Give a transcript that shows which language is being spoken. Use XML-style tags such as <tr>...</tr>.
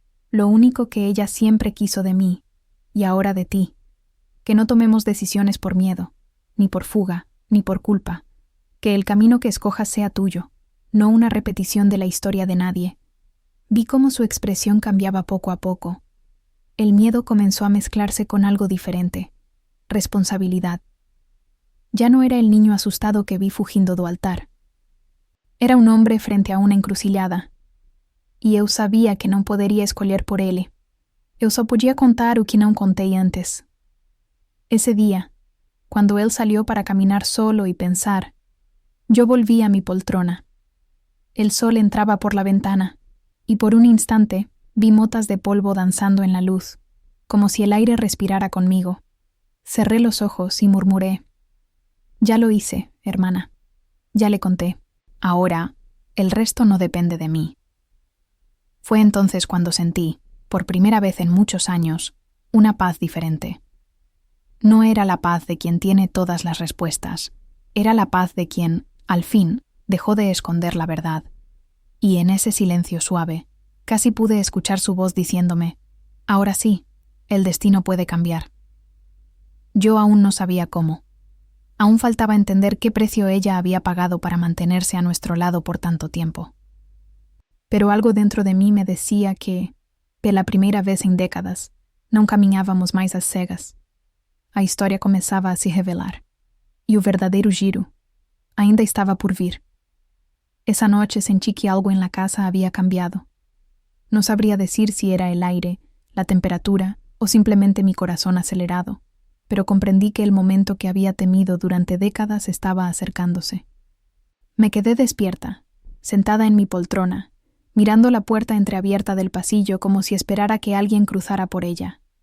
<es>Lo único que ella siempre quiso de mí, y ahora de ti, que no tomemos decisiones por miedo, ni por fuga, ni por culpa, que el camino que escojas sea tuyo, no una repetición de la historia de nadie. Vi cómo su expresión cambiaba poco a poco. El miedo comenzó a mezclarse con algo diferente, responsabilidad. Ya no era el niño asustado que vi</es> <pt>fugindo do altar.</pt> <es>Era un hombre frente a una encrucilhada,</es> <pt>e eu sabia que não poderia escolher por ele. Eu só podia contar o que não contei antes.</pt> <es>Ese día, cuando él salió para caminar solo y pensar, yo volví a mi poltrona. El sol entraba por la ventana, y por un instante vi motas de polvo danzando en la luz, como si el aire respirara conmigo. Cerré los ojos y murmuré: ya lo hice, hermana. Ya le conté. Ahora, el resto no depende de mí. Fue entonces cuando sentí, por primera vez en muchos años, una paz diferente. No era la paz de quien tiene todas las respuestas, era la paz de quien, al fin, dejó de esconder la verdad. Y en ese silencio suave, casi pude escuchar su voz diciéndome: ahora sí, el destino puede cambiar. Yo aún no sabía cómo. Aún faltaba entender qué precio ella había pagado para mantenerse a nuestro lado por tanto tiempo. Pero algo dentro de mí me decía que,</es> <pt>pela primeira vez em décadas, não caminhávamos mais às cegas. A história começava a se revelar. E o verdadeiro giro ainda estava por vir.</pt> <es>Esa noche sentí que algo en la casa había cambiado. No sabría decir si era el aire, la temperatura o simplemente mi corazón acelerado, pero comprendí que el momento que había temido durante décadas estaba acercándose. Me quedé despierta, sentada en mi poltrona, mirando la puerta entreabierta del pasillo como si esperara que alguien cruzara por ella.</es>